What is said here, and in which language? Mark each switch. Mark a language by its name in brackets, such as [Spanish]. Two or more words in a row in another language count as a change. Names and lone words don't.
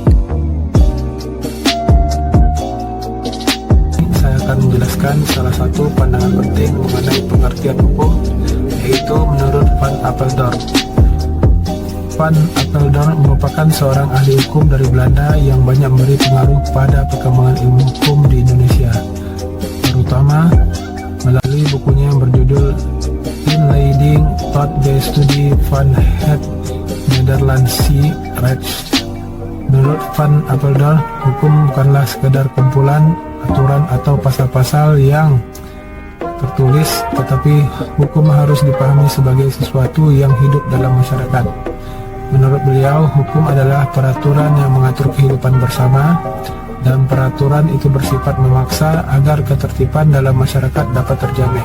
[Indonesian] Saya akan menjelaskan salah satu pandangan penting mengenai pengertian hukum, yaitu menurut Van Apeldoorn. Van Apeldoorn merupakan seorang ahli hukum dari Belanda yang banyak memberi pengaruh pada perkembangan ilmu hukum di Indonesia, terutama melalui bukunya yang berjudul Inleiding tot de Studie van het Nederlandse Recht. Menurut Van Apeldoorn, hukum bukanlah sekedar kumpulan aturan atau pasal-pasal yang tertulis, tetapi hukum harus dipahami sebagai sesuatu yang hidup dalam masyarakat. Menurut beliau, hukum adalah peraturan yang mengatur kehidupan bersama, dan peraturan itu bersifat memaksa agar ketertiban dalam masyarakat dapat terjamin.